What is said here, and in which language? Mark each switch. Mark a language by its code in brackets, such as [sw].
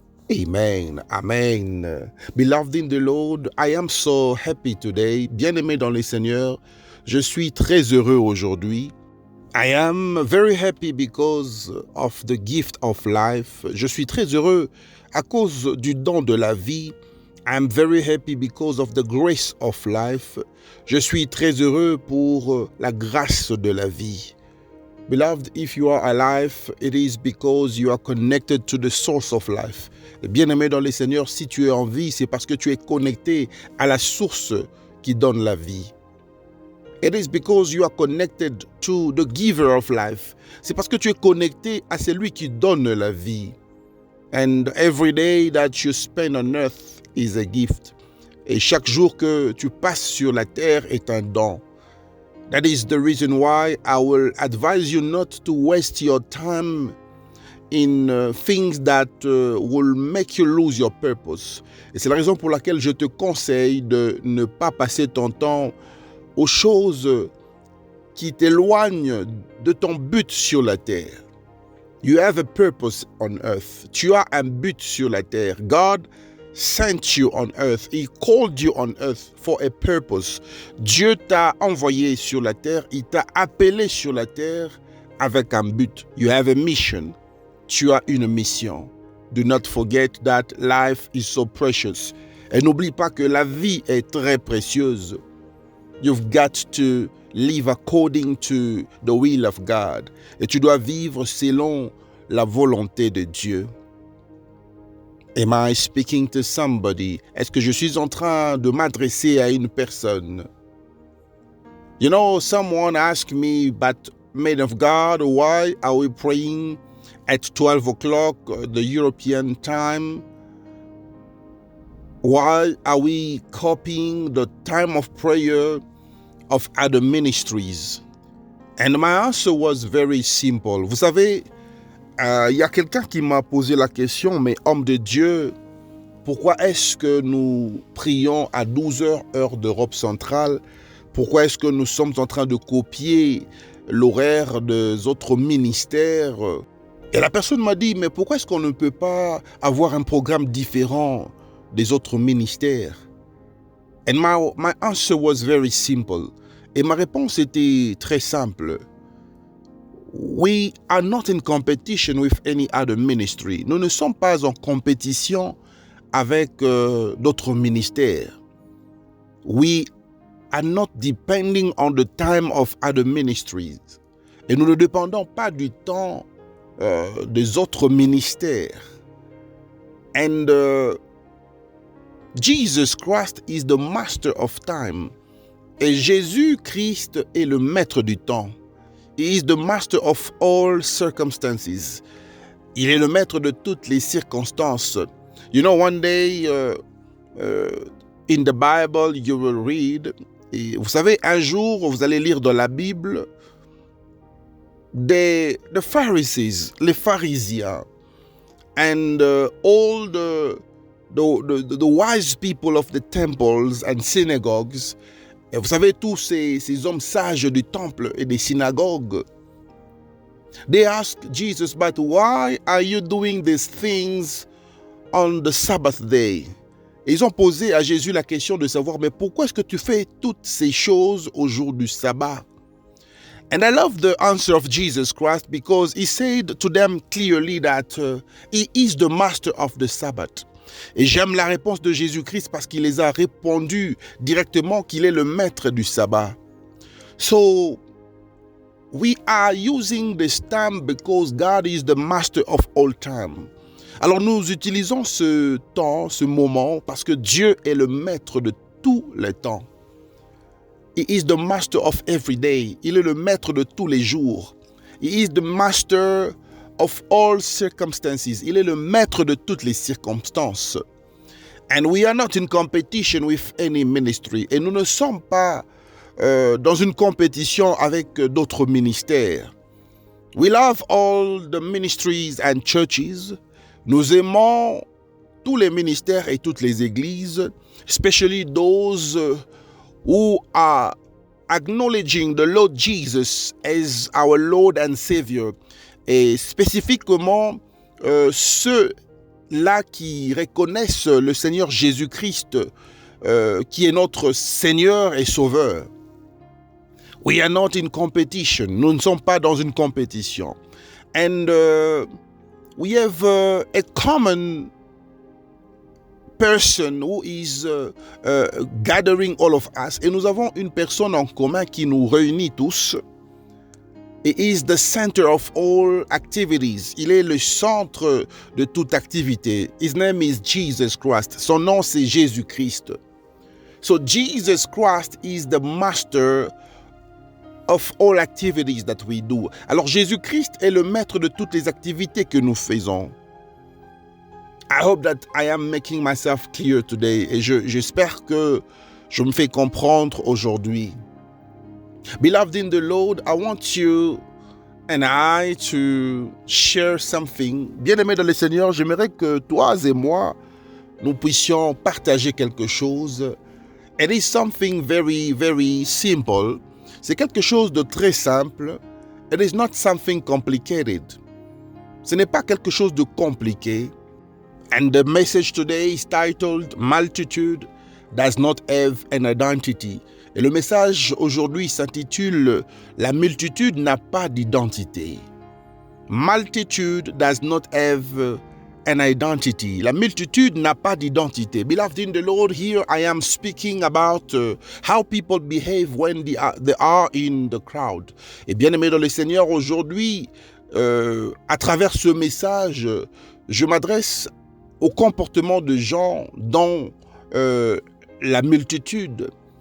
[en] Amen. Amen. Beloved in the Lord, I am so happy today. [fr] Bien-aimé dans le Seigneur, je suis très heureux aujourd'hui. [en] I am very happy because of the gift of life. [fr] Je suis très heureux à cause du don de la vie. [en] I'm very happy because of the grace of life. [fr] Je suis très heureux pour la grâce de la vie. [en] Beloved, if you are alive, it is because you are connected to the source of life. [fr] Bien-aimé dans le Seigneur, si tu es en vie, c'est parce que tu es connecté à la source qui donne la vie. [en] It is because you are connected to the giver of life. [fr] C'est parce que tu es connecté à celui qui donne la vie. [en] And every day that you spend on earth is a gift. [fr] Et chaque jour que tu passes sur la terre est un don. [en] That is the reason why I will advise you not to waste your time in things that will make you lose your purpose. [fr] Et c'est la raison pour laquelle je te conseille de ne pas passer ton temps aux choses qui t'éloignent de ton but sur la terre. [en] You have a purpose on earth. [fr] Tu as un but sur la terre. [en] God sent you on earth. He called you on earth for a purpose. [fr] Dieu t'a envoyé sur la terre. Il t'a appelé sur la terre avec un but. [en] You have a mission. [fr] Tu as une mission. [en] Do not forget that life is so precious. [fr] Et n'oublie pas que la vie est très précieuse. [en] You've got to live according to the will of God. [fr] Et tu dois vivre selon la volonté de Dieu. [en] Am I speaking to somebody? [fr] Est-ce que je suis en train de m'adresser à une personne? [en] You know, someone asked me, but man of God, why are we praying at 12 o'clock, the European time? Why are we copying the time of prayer of other ministries? And my answer was very simple. [fr] Vous savez, y a quelqu'un qui m'a posé la question, mais homme de Dieu, pourquoi est-ce que nous prions à 12 heures, heure d'Europe centrale? Pourquoi est-ce que nous sommes en train de copier l'horaire des autres ministères? Et la personne m'a dit, mais pourquoi est-ce qu'on ne peut pas avoir un programme différent des autres ministères? [en] And my answer was very simple. [fr] Et ma réponse était très simple. [en] We are not in competition with any other ministry. [fr] Nous ne sommes pas en compétition avec d'autres ministères. [en] We are not depending on the time of other ministries. [fr] Et nous ne dépendons pas du temps des autres ministères. [en] And Jesus Christ is the master of time. [fr] Et Jésus-Christ est le maître du temps. [en] He is the master of all circumstances. [fr] Il est le maître de toutes les circonstances. [en] You know, one day in the Bible you will read, [fr] et vous savez, un jour vous allez lire dans la Bible [en] the Pharisees, [fr] les pharisiens, [en] and all the wise people of the temples and synagogues. [fr] Et vous savez, tous ces hommes sages du temple et des synagogues, [en] they asked Jesus, but why are you doing these things on the Sabbath day? [fr] Et ils ont posé à Jésus la question de savoir, mais pourquoi est-ce que tu fais toutes ces choses au jour du sabbat? [en] And I love the answer of Jesus Christ because he said to them clearly that he is the master of the Sabbath. [fr] Et j'aime la réponse de Jésus-Christ parce qu'il les a répondu directement qu'il est le maître du sabbat. [en] So, we are using this time because God is the master of all time. [fr] Alors nous utilisons ce temps, ce moment, parce que Dieu est le maître de tous les temps. [en] He is the master of every day. [fr] Il est le maître de tous les jours. [en] He is the master of all circumstances. [fr] Il est le maître de toutes les circonstances. [en] And we are not in competition with any ministry. [fr] Et nous ne sommes pas dans une compétition avec d'autres ministères. [en] We love all the ministries and churches. [fr] Nous aimons tous les ministères et toutes les églises, [en] especially those who are acknowledging the Lord Jesus as our Lord and Savior. [fr] Et spécifiquement, ceux-là qui reconnaissent le Seigneur Jésus-Christ, qui est notre Seigneur et Sauveur. [en] We are not in competition. [fr] Nous ne sommes pas dans une compétition. [en] And we have a common person who is gathering all of us. [fr] Et nous avons une personne en commun qui nous réunit tous. [en] He is the center of all activities. [fr] Il est le centre de toute activité. [en] His name is Jesus Christ. [fr] Son nom, c'est Jésus-Christ. [en] So Jesus Christ is the master of all activities that we do. [fr] Alors Jésus-Christ est le maître de toutes les activités que nous faisons. [en] I hope that I am making myself clear today. [fr] Et j'espère que je me fais comprendre aujourd'hui. [en] Beloved in the Lord, I want you and I to share something. [fr] Bien-aimé dans le Seigneur, j'aimerais que toi et moi, nous puissions partager quelque chose. [en] It is something very, very simple. [fr] C'est quelque chose de très simple. [en] It is not something complicated. [fr] Ce n'est pas quelque chose de compliqué. [en] And the message today is titled Multitude Does Not Have an Identity. [fr] Et le message aujourd'hui s'intitule La multitude n'a pas d'identité. [en] Multitude does not have an identity. [fr] La multitude n'a pas d'identité. [en] Beloved in the Lord, here I am speaking about how people behave when they are in the crowd. [fr] Et bien aimé dans le Seigneur, aujourd'hui, à travers ce message, je m'adresse au comportement de gens dans la multitude.